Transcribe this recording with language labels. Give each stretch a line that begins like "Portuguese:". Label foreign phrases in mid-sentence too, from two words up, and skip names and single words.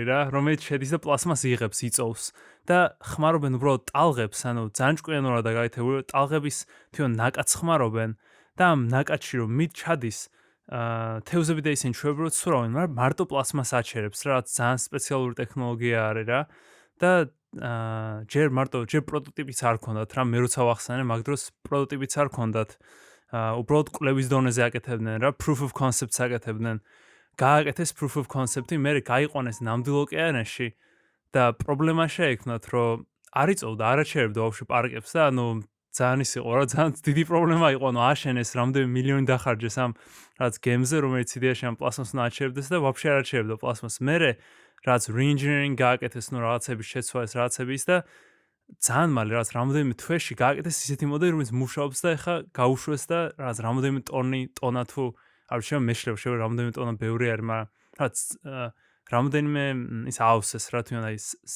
Georgian: რა, რომელიც შედის და პლასმას იღებს, იწოვს და ხმარობენ უბრალოდ ტალღებს, ანუ ძალიან ჭკვიანურად გაითებული, ტალღების თვითონ ნაკადს ხმარობენ და ამ ნაკადში რომ მით ჩადის თევზები და ისინი ჩვეულებრივად სურავენ, მაგრამ მარტო პლასმას აჩერებს, რაც ძალიან სპეციალური ტექნოლოგია არის რა და ჯერ პროტოტიპიც არ ქონდათ რა, მე როცა ვახსენე, მაგ დროს პროტოტიპიც არ ქონდათ. უბრალოდ კვლევის დონეზე აკეთებდნენ რა,
English: proof of concept-ს აკეთებდნენ.
Georgian: გააკეთეს
English: proof of concept-
Georgian: ი, მერე გაიყვანეს ნამდვილ ოკეანეში და პრობლემა შეექმნათ, რომ არ იწოვდა, არ აჩერებდა ბავშვი პარკებს და ანუ ძალიან ის იყო რა ძალიან დიდი პრობლემა იყო ანუ აშენეს რამდენი მილიონი დახარჯეს ამ რაც გემზე რომელიც იდეაში ამ პლასმასს უნდა აჩერებდეს და ვაფშე არ აჩერებდა პლასმასს მერე რაც re-engineering გააკეთეს ნუ რაღაცების შეცვლა ეს რაღაცების და ძალიან მალე რაც რამდენიმე თვეში გააკეთეს ისეთი მოდელი რომელიც მუშაობს და ეხა გაუშვეს და რაც რამდენიმე ტონა თუ არ შეიძლება მეშლება შეიძლება რამდენიმე ტონა ბევრი არის მაგრამ რაც რამდენიმე ის აავსეს რა თვითონ ის